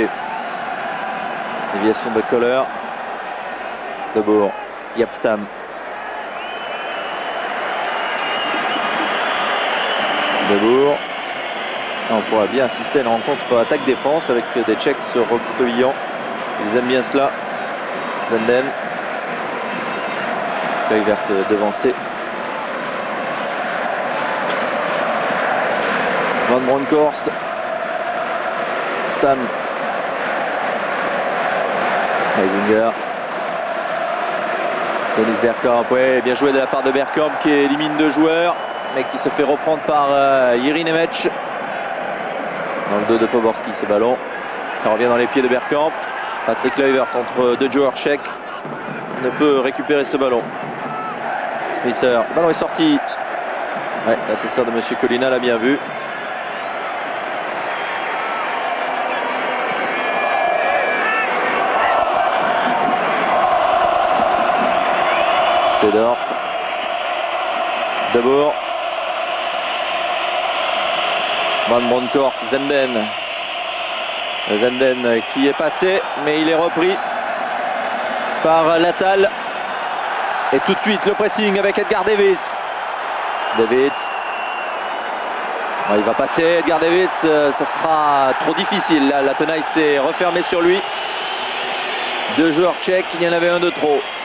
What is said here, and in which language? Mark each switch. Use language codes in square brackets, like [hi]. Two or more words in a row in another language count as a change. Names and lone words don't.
[fr] Déviation de Kohler, de Boer, Yapstam. De Boer. On pourra bien assister à une rencontre attaque-défense avec des Tchèques se recroquevillant. Ils aiment bien cela. Zenden. Kluivert devancé. Van Bronckhorst. Stam. Reisinger. Dennis Bergkamp. Ouais, bien joué de la part de Bergkamp qui élimine 2 joueurs, mais qui se fait reprendre par Jiří Nemec. Dans le dos de Poborski, ce ballon. Ça revient dans les pieds de Bergkamp. Patrick Kluivert entre 2 joueurs tchèques ne peut récupérer ce ballon. Smither, le ballon est sorti. Ouais, l'assesseur de M. Colina l'a bien vu. Seedorf. De Boer. Van Bronckhorst, Zenden. Zenden qui est passé, mais il est repris par Latal. Et tout de suite le pressing avec Edgar Davids. Davids. Il va passer, Edgar Davids, ça sera trop difficile. Là, la tenaille s'est refermée sur lui. 2 joueurs tchèques, il y en avait un de trop.